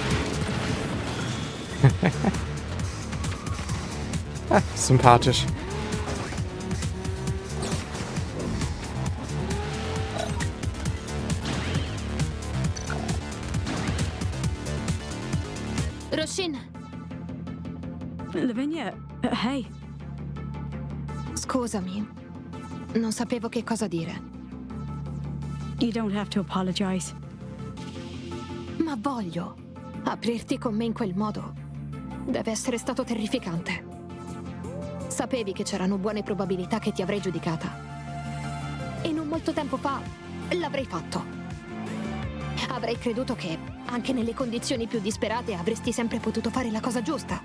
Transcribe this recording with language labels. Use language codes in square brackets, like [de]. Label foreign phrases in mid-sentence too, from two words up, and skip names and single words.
[de] Ah, sympathisch. [it] Roshin, Lavinia, hey. scusami. Non sapevo che cosa dire. [en] You don't have to apologize. [it] Ma voglio aprirti con me in quel modo. Deve essere stato terrificante. Sapevi che c'erano buone probabilità che ti avrei giudicata. E non molto tempo fa l'avrei fatto. Avrei creduto che, anche nelle condizioni più disperate, avresti sempre potuto fare la cosa giusta.